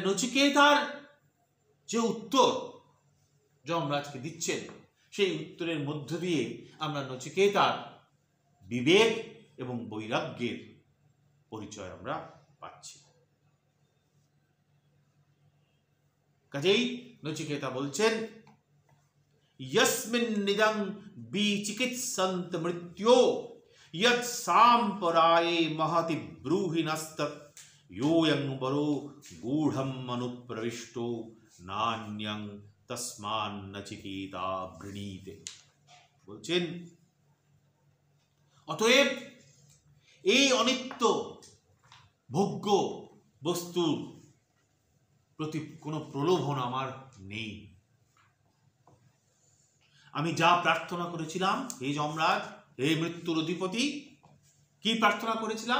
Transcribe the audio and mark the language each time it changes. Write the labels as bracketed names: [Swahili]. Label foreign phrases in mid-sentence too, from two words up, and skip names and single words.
[Bangla] তাহলে নচিকেতার যে উত্তর যমরাজকে দিচ্ছেন, সেই উত্তরের মধ্য দিয়ে আমরা নচিকেতার বিবেক এবং বৈরাগ্যের পরিচয় আমরা পাচ্ছি। কাজেই নচিকেতা বলছেন, [Sanskrit] यस्मिन् निदं विचिकित्सन्त मृत्यो यत् साम्पराये महति ब्रूहिणस्तत् योऽयं वरो गूढम् अनुप्रविष्टो नान्यं तस्मान्नचिकेता वृणीते। [Bangla] বলছেন, অতএব এই অনিত্য ভোগ্য বস্তুর প্রতি কোনো প্রলোভন আমার নেই। আমি যা প্রার্থনা করেছিলাম, হে যমরাজ, হে মৃত্যুর অধিপতি, কি প্রার্থনা করেছিলাম?